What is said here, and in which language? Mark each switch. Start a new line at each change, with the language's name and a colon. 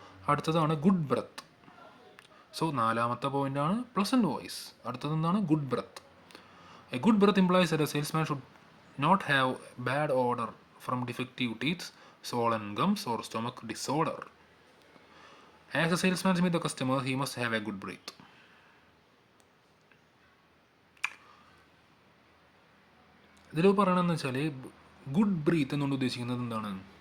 Malayalam: അടുത്തതാണ് good breath. So നാലാമത്തെ പോയിൻ്റാണ് പ്ലസൻറ്റ് വോയിസ്. അടുത്തത് എന്താണ്? Good breath.
English: A good breath implies that a salesman should not have bad odour from defective teeth, swollen gums or stomach disorder. As a salesman with the customer, he must have a good breath.
Malayalam: ഇതിൽ പറയണമെന്ന് വെച്ചാൽ good breath എന്നുകൊണ്ട് ഉദ്ദേശിക്കുന്നത് എന്താണ്?